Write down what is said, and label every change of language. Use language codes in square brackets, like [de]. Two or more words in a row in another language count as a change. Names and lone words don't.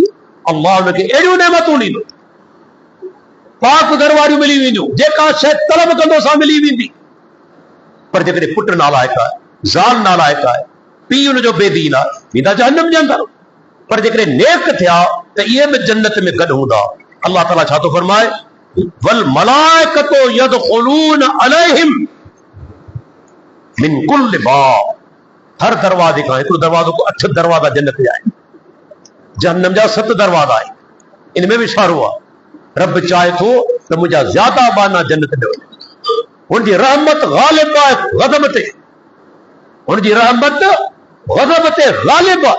[sd] अल्लाह हुनखे अहिड़ियूं नेमतूं ॾींदो, पाक घर वारियूं मिली वेंदियूं, जेका शइ तलब कंदो सा मिली वेंदी। पर जेकॾहिं पुटु नालाइक आहे, ज़ाल नालाइक आहे, पीउ हुनजो बेदीन आहे, वेंदा जहन्नम जे अंदरि। पर जेकॾहिं नेक थिया त इहे बि जन्नत में गॾु हूंदा। अल्लाह ताला छा थो फरमाए, [ar] والملائكة يدخلون عليهم من كل باب, [sd] हर दरवाजे खां, हिकिड़ो दरवाज़ो को 8 दरवाज़ा जन्नत जा आहिनि, जहन्नम जा 7 दरवाज़ा आहिनि। इन में बि इशारो आहे, रब चाहे थो त मुंहिंजा ज़्यादा बाना जन्नत में वञनि। हुनजी रहमत ग़ालिब आहे ग़ज़ब ते, हुनजी रहमत ग़ज़ब ते ग़ालिब आहे।